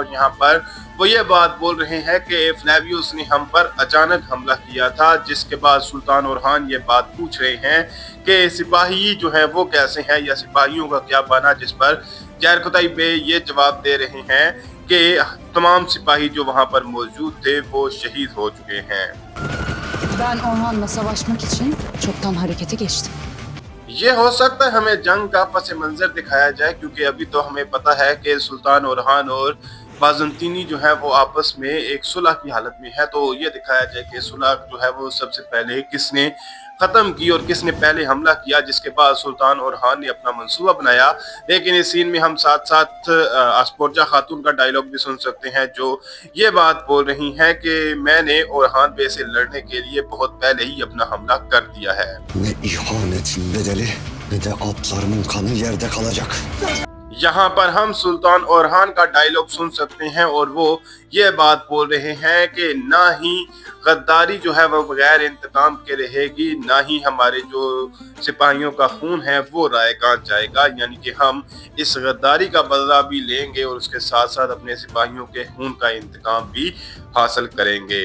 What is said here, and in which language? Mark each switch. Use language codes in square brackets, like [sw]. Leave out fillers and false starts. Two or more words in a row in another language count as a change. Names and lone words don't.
[ur] اور یہاں پر وہ یہ بات بول رہے ہیں کہ فلیویس نے ہم پر اچانک حملہ کیا تھا، جس کے بعد سلطان اورحان یہ بات پوچھ رہے ہیں کہ سپاہی جو ہے وہ کیسے ہیں یا سپاہیوں کا کیا بنا، جس پر جیرکو تائپے یہ جواب دے رہے ہیں کہ تمام سپاہی جو وہاں پر موجود تھے وہ شہید ہو چکے ہیں. [tr] Ben Orhan'la savaşmak için çoktan harekete geçtim. [ur] یہ ہو سکتا ہے ہمیں جنگ کا پس منظر دکھایا جائے، کیونکہ ابھی تو ہمیں پتا ہے کہ سلطان اورحان اور بازنطینی جو ہے وہ آپس میں ایک صلح کی حالت میں ہے. تو یہ دکھایا جائے کہ صلح جو ہے وہ سب سے پہلے کس نے ختم کی اور کس نے پہلے حملہ کیا، جس کے بعد سلطان اورحان نے اپنا منصوبہ بنایا. لیکن اس سین میں ہم ساتھ ساتھ اسپورجا خاتون کا ڈائیلاگ بھی سن سکتے ہیں جو یہ بات بول رہی ہیں کہ میں نے اورحان بے سے لڑنے کے لیے بہت پہلے ہی اپنا حملہ کر دیا ہے. [tr] Ne ihanetin bedeli ne de atlarımın kanı yerde kalacak. [ur] یہاں پر ہم سلطان اورحان کا ڈائیلاگ سن سکتے ہیں اور وہ یہ بات بول رہے ہیں کہ نہ ہی غداری جو ہے وہ بغیر انتقام کے رہے گی، نہ ہی ہمارے جو سپاہیوں کا خون ہے وہ رائیگاں جائے گا، یعنی کہ ہم اس غداری کا بدلہ بھی لیں گے اور اس کے ساتھ ساتھ اپنے سپاہیوں کے خون کا انتقام بھی حاصل کریں گے.